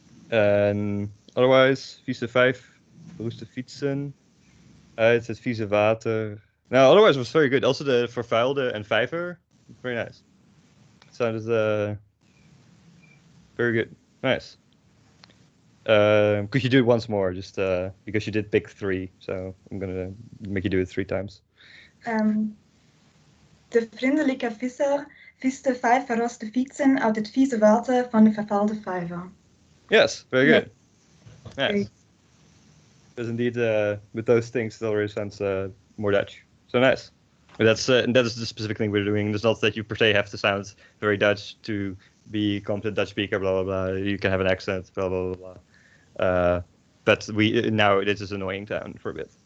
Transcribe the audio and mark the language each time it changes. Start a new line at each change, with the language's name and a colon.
Dutch: En otherwise, vieze 5, verroeste fietsen, uit het vieze water.
English: No, otherwise it was very good. Also the vervuilde and vijver, very nice. It sounded very good. Nice. Could you do it once more? Just because you did pick 3, so I'm gonna make you do it 3 times.
Dutch: De vriendelijke visser viste 5 verroste fietsen uit het vieze water van de vervuilde vijver.
English: Yes, very Yeah. good. Nice. Great. Because indeed, with those things, it already sounds more Dutch. So nice. But that is the specific thing we're doing. It's not that you per se have to sound very Dutch to be competent Dutch speaker. Blah blah blah. You can have an accent. Blah blah blah blah. But now this is annoying town for a bit.